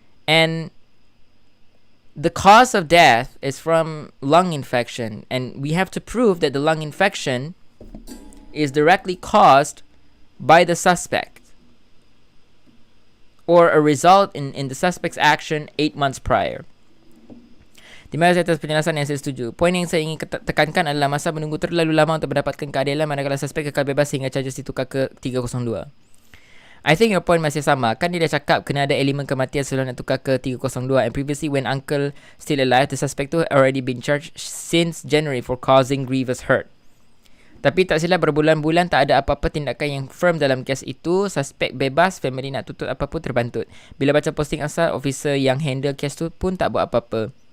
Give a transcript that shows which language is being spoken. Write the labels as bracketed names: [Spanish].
[English] And the cause of death is from lung infection. And we have to prove that the lung infection is directly caused by the suspect, or a result in the suspect's action 8 months prior. [Malay] Terima kasih atas penjelasan yang saya setuju. Poin yang saya ingin tekankan adalah masa menunggu terlalu lama untuk mendapatkan keadilan manakala suspek kekal bebas hingga charges ditukar ke 302. [English] I think your point [Malay] masih sama. Kan dia dah cakap kena ada elemen kematian sebelum nak tukar ke 302. [English] And previously when uncle still alive, the suspect [Malay] tu [English] already been charged since January for causing grievous hurt. [Malay] Tapi tak silap berbulan-bulan tak ada apa-apa tindakan yang firm dalam kes itu. Suspek bebas, family nak tuntut apa pun terbantut. Bila baca posting asal, officer yang handle kes tu pun tak buat apa-apa.